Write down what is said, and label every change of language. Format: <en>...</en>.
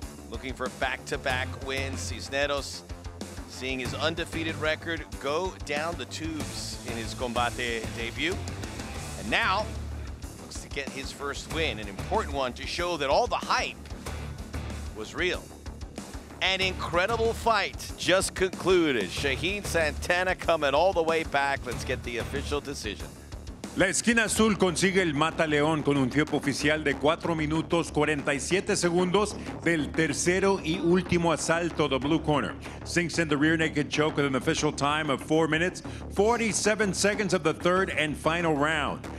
<en>Looking for back-to-back wins. Cisneros seeing his undefeated record go down the tubes in his Combate debut. And now, looks to get his first win, an important one to show that all the hype was real. An incredible fight just concluded. Shaheen Santana coming all the way back. Let's get the official decision.</en> <es>La esquina azul consigue el mata-león con un tiempo oficial de 4 minutos 47 segundos del tercero y último asalto.</es> <en>The blue corner sinks in the rear naked choke with an official time of 4 minutes, 47 seconds of the third and final round.</en>